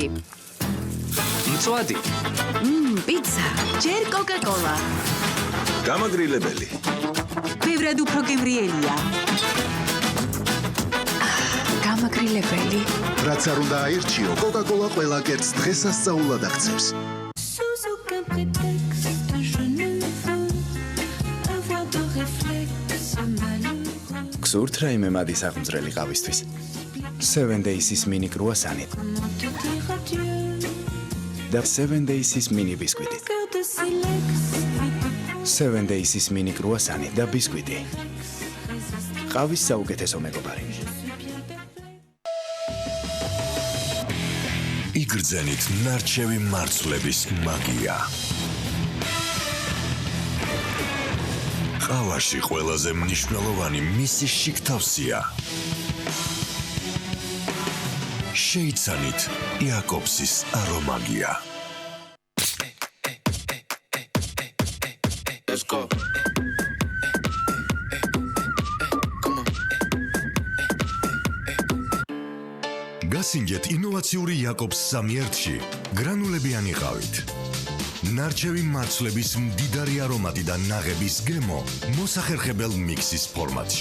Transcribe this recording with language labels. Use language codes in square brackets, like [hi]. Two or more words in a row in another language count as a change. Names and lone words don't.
[ka] მწვადი. პიცა. ჯერ Coca-Cola. გამაგრილებელი. ბევრად უფრო გემრიელია. გამაგრილებელი. რაც არ უნდა აირჩიო, Coca-Cola ყველა კერძს დღესასწაულად აქცევს. [fr] Sous aucun prétexte, je ne veux avoir de réflexe malheureux. [ka] გსურთ რაიმე მადის აღმძრელი ყავისთვის. 7 Days-ის mini croissant. [fr] Comment te dire adieu? [ka] და 7 Days-ის mini ბისკვიტი. [fr] Cœur de silex. [ka] 7 Days-ის mini croissant და ბისკვიტი. ყავის საუკეთესო მეგობარი. იგრძენით ნარჩევი მარცვლების მაგია. ყავაში ყველაზე მნიშვნელოვანი მისი შიგთავსია. შეიცანით იაკობსის არომაგია. [en] Let's go. [ka] გასინჯეთ ინოვაციური იაკობს სამიერთში გრანულებიანი ყავით. ნარჩევი მარცვლების მდიდარი არომატი და ნაღების გემო მოსახერხებელ მიქსის ფორმატში.